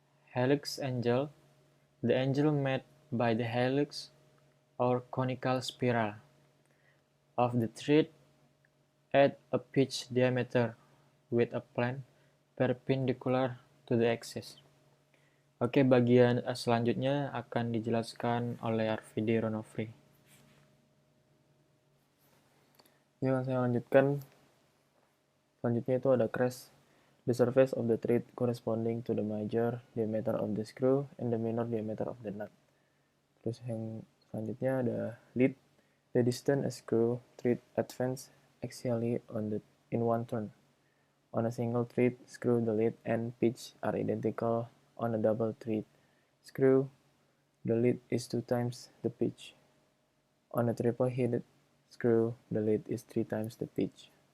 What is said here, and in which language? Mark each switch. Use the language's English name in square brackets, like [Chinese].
[English] Helix angle, the angle made by the helix or conical spiral of the thread at a pitch diameter with a plane perpendicular to the axis. [Indonesian] Oke, bagian selanjutnya akan dijelaskan oleh Arvidi Ronofri. Yang saya lanjutkan, selanjutnya itu ada crest. [English] The surface of the thread corresponding to the major diameter of the screw and the minor diameter of the nut. [Indonesian] Terus yang selanjutnya ada lead. [English] The distance a screw thread advance axially in one turn. On a single thread screw, the lead and pitch are identical. On a double thread screw, the lead is 2 times the pitch. On a triple-headed screw, the lead is 3 times the pitch.